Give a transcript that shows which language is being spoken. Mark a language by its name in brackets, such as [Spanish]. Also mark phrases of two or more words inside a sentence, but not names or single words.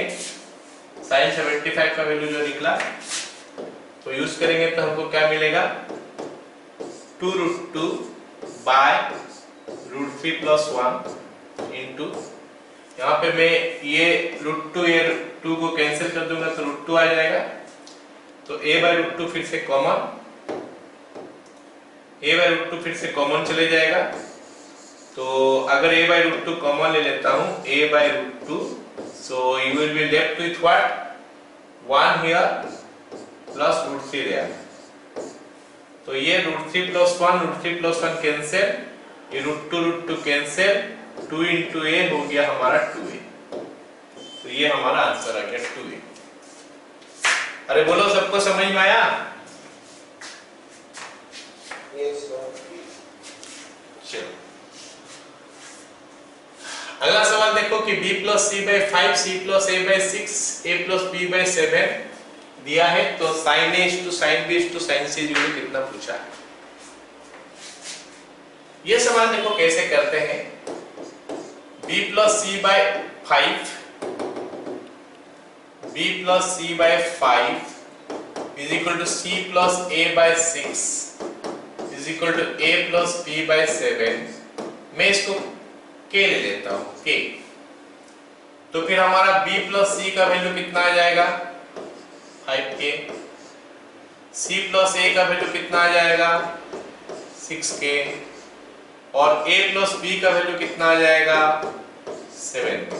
[Hindi] sin 75 का वैल्यू जो निकला तो यूज करेंगे तो हमको क्या मिलेगा, 2√2/√3 + 1 इंटू, यहाँ पे मैं ये √2 ये 2 को कैंसिल कर दूंगा तो √2 आ जाएगा। तो a/√2 फिर से कॉमन चले जाएगा। तो अगर a/√2 कॉमन ले लेता हूँ, [English] a/√2, so you will be left with what, 1 here plus √3 there। [Hindi] तो ये √3 + 1 कैंसिल, ये √2 कैंसिल, 2 into a हो गया हमारा 2a। तो ये हमारा आंसर आ गया 2a। अरे बोलो, सबको समझ में आया? चलो अगला सवाल देखो कि b + c/5, c + a/6, a + b/7 दिया है। तो sin a = sin b = sin c कितना पूछा है। ये सवाल देखो कैसे करते हैं। b + c/5 b + c/5 = c + a/6 = a + b/7। मैं इसको k ले लेता हूं, k। तो फिर हमारा b + c का वैल्यू कितना आ जाएगा, 5k। c + a का वैल्यू कितना आ जाएगा, 6k। और a + b का वैल्यू कितना आ जाएगा, 7k।